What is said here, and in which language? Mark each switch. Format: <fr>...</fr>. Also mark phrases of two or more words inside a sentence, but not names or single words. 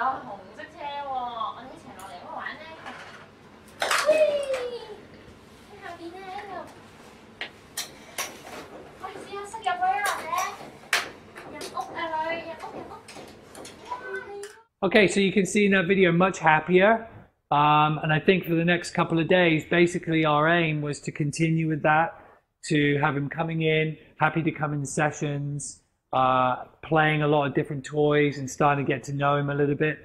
<yue>紅色車喎，我哋一齊落嚟嗰度玩咧。喺下邊咧喺度，我哋試下塞入去啊，入屋啊女，入屋。</yue> <en>Okay, so you can see in that video much happier. And I think for the next couple of days, basically our aim was to continue with that, to have him coming in, happy to come in sessions, playing a lot of different toys and starting to get to know him a little bit.</en>